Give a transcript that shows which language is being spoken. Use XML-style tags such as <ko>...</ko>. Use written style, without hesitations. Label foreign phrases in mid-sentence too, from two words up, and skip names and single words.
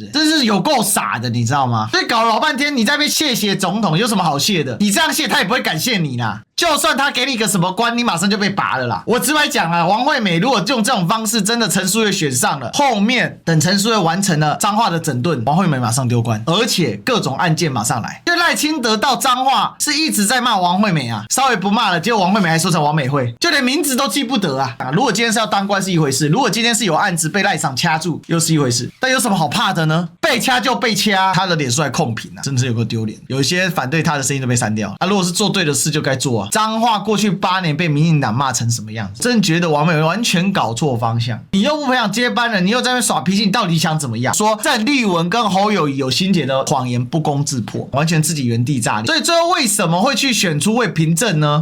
<zh>這是有夠傻的，你知道嗎？所以搞了老半天，你在那邊謝總統，有什麼好謝的？你這樣謝，他也不會感謝你啦。就算他給你個什麼官，你馬上就被拔了啦。我直白講啊，王惠美如果用這種方式，真的陳書岳選上了，後面等陳書岳完成了彰化的整頓，王惠美馬上丟官，而且各種案件馬上來。因為賴清德到彰化是一直在罵王惠美啊，稍微不罵了，結果王惠美還說成王美惠，就連名字都記不得啊。如果今天是要當官是一回事，如果今天是有案子被賴長掐住又是一回事。但有什麼好怕的呢？被掐就被掐，他的臉書還控評啊，真是有夠丟臉。有一些反對他的聲音都被刪掉啊。如果是做對的事就該做啊。彰化過去8年被民進黨罵成什麼樣子？真覺得王美完全搞錯方向。你又不培養接班人，你又在那邊耍脾氣，你到底想怎麼樣？說鄭麗文跟侯友宜有心結的謊言不攻自破，完全自己原地炸裂。所以最後為什麼會去選出魏平正呢？</zh>